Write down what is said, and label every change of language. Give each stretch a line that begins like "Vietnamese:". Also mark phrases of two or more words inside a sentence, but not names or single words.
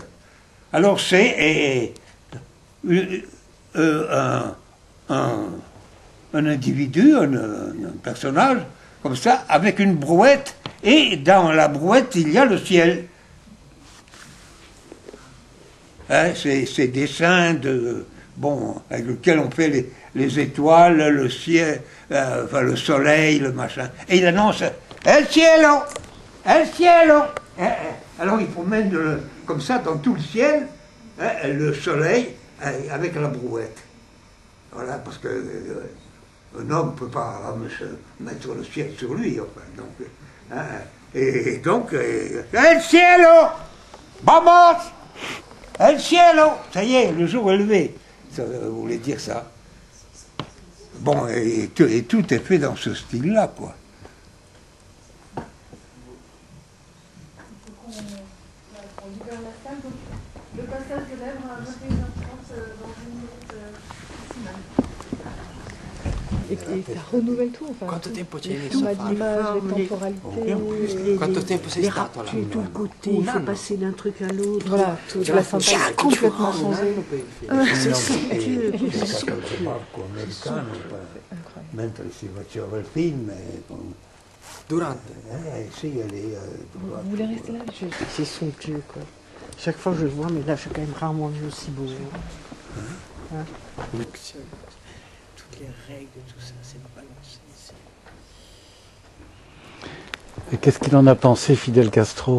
French: Alors c'est un individu, un personnage, comme ça, avec une brouette, et dans la brouette, il y a le ciel. Hein, ces dessins avec lesquels on fait les étoiles, le ciel, enfin le soleil, le machin. Et il annonce «
Spanish: El cielo! El cielo !»
French: Alors il promène comme ça dans tout le ciel, hein, le soleil avec la brouette. Voilà, parce que un homme ne peut pas mettre le ciel sur lui, enfin. Donc, hein, et donc,
Spanish: El cielo! Vamos! El cielo!
French: Ça y est, le jour est levé. Ça voulait dire ça. Bon, et tout est fait dans ce style-là, quoi. Le passage de lèvres à 21h30 dans une minute maximale. Et ça renouvelle tout, enfin.
Italian: Quanto tempo c'è nel
French: Tout,
Italian: sofà?
French: l'image, les temporalités.
Italian: Quanto tempo sei
French: les
Italian: stato là?
French: rapports, tout le côté, il faut passer d'un truc à l'autre. Voilà, toute la synthèse complètement changée. C'est somptueux, c'est somptueux.
Italian: Mentre si faceva il film, Durante? sì,
French: Vous voulez rester là? C'est somptueux, quoi. Chaque fois que je le vois, mais là, j'ai quand même rarement vu aussi beau. Hein? Toutes les règles, tout ça, c'est balancé. Et qu'est-ce qu'il en a pensé, Fidel Castro?